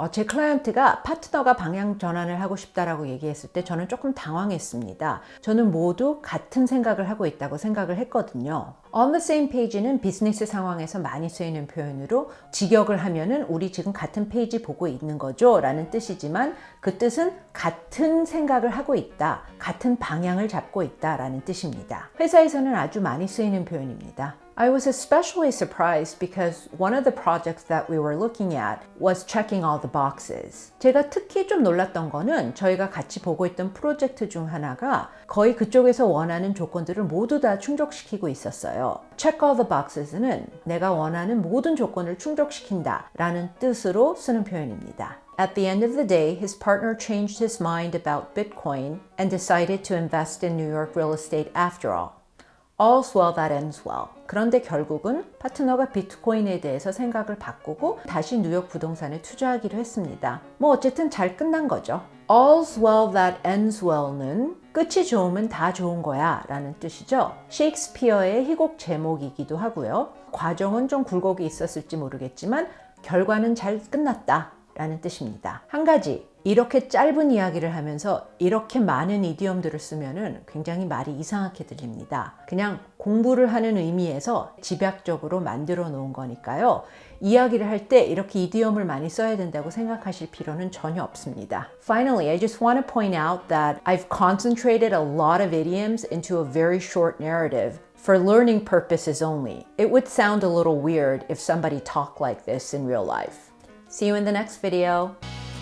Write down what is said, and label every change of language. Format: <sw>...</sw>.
<ko>제 클라이언트가 파트너가 방향 전환을 하고 싶다라고 얘기했을 때 저는 조금 당황했습니다. 저는 모두 같은 생각을 하고 있다고 생각을 했거든요.</ko> <en>On the same page</en> <ko>는 비즈니스 상황에서 많이 쓰이는 표현으로 직역을 하면은 우리 지금 같은 페이지 보고 있는 거죠 라는 뜻이지만 그 뜻은 같은 생각을 하고 있다, 같은 방향을 잡고 있다 라는 뜻입니다. 회사에서는 아주 많이 쓰이는 표현입니다.</ko> <en>I was especially surprised because one of the projects that we were looking at was checking all the boxes.</en> <ko>제가 특히 좀 놀랐던 거는 저희가 같이 보고 있던 프로젝트 중 하나가 거의 그쪽에서 원하는 조건들을 모두 다 충족시키고 있었어요.</ko> <en>Check all the boxes</en> <ko>는 내가 원하는 모든 조건을 충족시킨다 라는 뜻으로 쓰는 표현입니다.</ko> <en>At the end of the day, his partner changed his mind about Bitcoin and decided to invest in New York real estate after all. All's well that ends well.</en> <ko>그런데 결국은 파트너가 비트코인에 대해서 생각을 바꾸고 다시 뉴욕 부동산에 투자하기로 했습니다. 어쨌든 잘 끝난 거죠.</ko> <en>All's well that ends well</en> <ko>는 끝이 좋으면 다 좋은 거야 라는 뜻이죠. 셰익스피어의 희곡 제목이기도 하고요. 과정은 좀 굴곡이 있었을지 모르겠지만 결과는 잘 끝났다 라는 뜻입니다. 한 가지, 이렇게 짧은 이야기를 하면서 이렇게 많은 이디엄들을 쓰면은 굉장히 말이 이상하게 들립니다. 그냥 공부를 하는 의미에서 집약적으로 만들어 놓은 거니까요. 이야기를 할 때 이렇게 이디엄을 많이 써야 된다고 생각하실 필요는 전혀 없습니다.</ko> <en>Finally, I just want to point out that I've concentrated a lot of idioms into a very short narrative for learning purposes only. It would sound a little weird if somebody talked like this in real life. See you in the next video.</en>